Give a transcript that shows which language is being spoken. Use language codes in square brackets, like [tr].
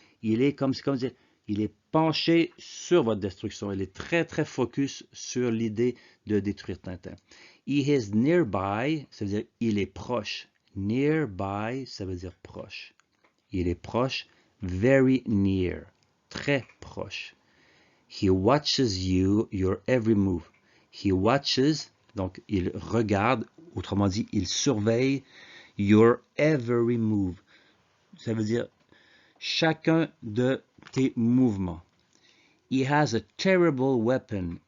[fr] Il est comme dire, il est penché sur votre destruction. Il est très, très focus sur l'idée de détruire Tintin. [en] He is nearby, [fr] ça veut dire il est proche. Nearby, ça veut dire proche. Il est proche. [en] Very near, [fr] très proche. [en] He watches you, your every move. He watches, [fr] donc il regarde, autrement dit, il surveille [en] your every move. [fr] Ça veut dire chacun de tes mouvements. [en] He has a terrible weapon.